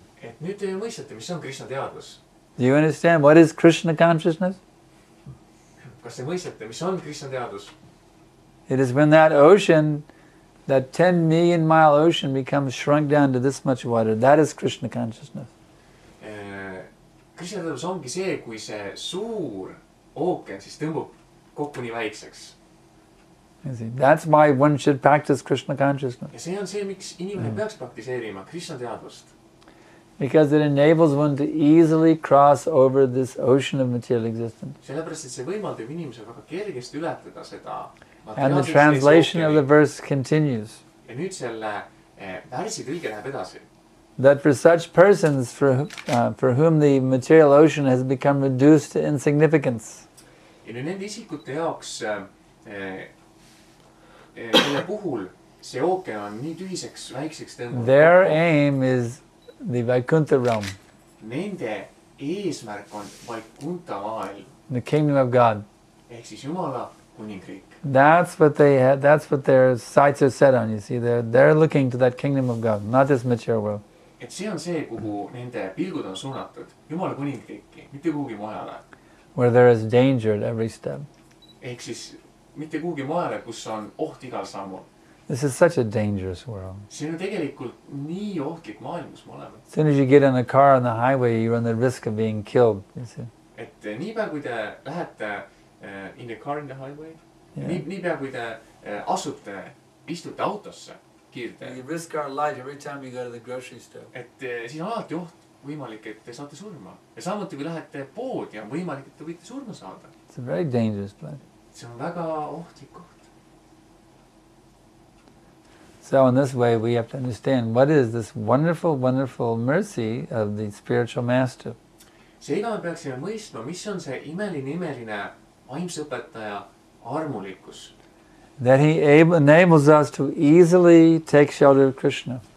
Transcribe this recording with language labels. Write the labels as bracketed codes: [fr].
[et] Et nüüd te mõistate, mis on Krishna teadvus. [en] Do you understand what is Krishna consciousness? [et] Kas te mõistate, mis on Krishna teadus? [en] It is when that ocean, that 10 million mile ocean becomes shrunk down to this much water. That is Krishna consciousness. [et] Krishna teadus ongi see, kui see suur ookean siis tõmbub kokku nii väikseks. [en] That's why one should practice Krishna consciousness. [et] Ja see on see, miks inimene peaks praktiseerima Krishna teadvust. [en] Because it enables one to easily cross over this ocean of material existence. [et] Sellepärast, et see võimaldab inimesel väga kergesti ületada seda. [en] And the translation of the verse continues. [et] Ja nüüd selle värsi tõlge läheb edasi. [en] That for such persons for whom the material ocean has become reduced to insignificance. [et] Ja nüüd nende isikute jaoks, kelle puhul see ookean on nii tühiseks, väikseks tõmbunud. [en] Their aim is the Vaikuntha realm. [et] Nende eesmärk on Vaikunta maailm. [en] The kingdom of God. [et] Ehk siis Jumala kuningriik. [en] That's what they have. That's what their sights are set on. You see, they're looking to that kingdom of God, not this material world. [et] Et see on see, kuhu nende pilgud on suunatud. Jumala kuningriiki, mitte kuhugi mujale. [en] Where there is danger at every step. [et] Ehk siis mitte kuhugi mujale, kus on oht igal sammul. [en] This is such a dangerous world. [et] See on tegelikult nii ohtlik maailm, kus me oleme. [en] As soon as you get in a car on the highway, you run the risk of being killed. You see. [et] Et niipea, kui te lähete [en] in a car in the highway, [et] niipea, kui te istute autosse kiirteel. [en] You risk our life every time you go to the grocery store. [et] Et siis on alati oht võimalik, et te saate surma. Ja samuti, kui lähete poodi, on võimalik, et te võite surma saada. [en] It's a very dangerous place. [et] See on väga ohtlik koht. [en] So in this way we have to understand what is this wonderful, wonderful mercy of the spiritual master. [et] Seega me peaksime mõistma, mis on see imeline vaimse õpetaja armulikkus. [en] That he enables us to easily take shelter of Krishna.